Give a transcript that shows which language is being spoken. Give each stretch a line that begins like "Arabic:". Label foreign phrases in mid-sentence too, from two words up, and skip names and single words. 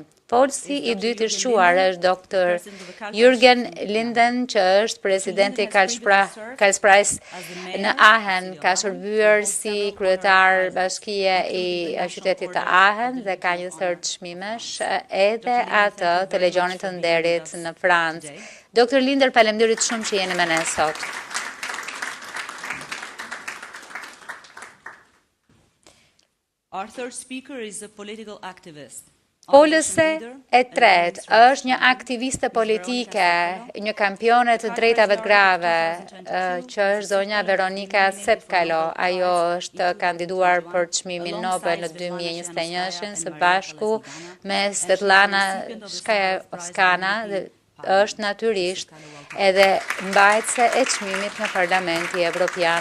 Albanian: Folësi i dytë i shquar është Dr. Jürgen Linden, që është presidenti i Karl Price në Aachen, ka shërbyer si kryetar bashkie i qytetit të Aachen dhe ka një sër çmimesh edhe atë të Legionit të Nderit në Francë. Dr. Linder, faleminderit shumë që jeni me ne sot.
English: Our third speaker is a political activist.
Albanian: Folëse e tretë është një aktiviste politike, një kampione të drejtave të grave, që është zonja Veronika Tsepkalo. Ajo është kandiduar për çmimin Nobel në 2021 së bashku me Svetlana Skaya dhe është natyrisht edhe mbajtëse e çmimit në Parlamenti Evropian.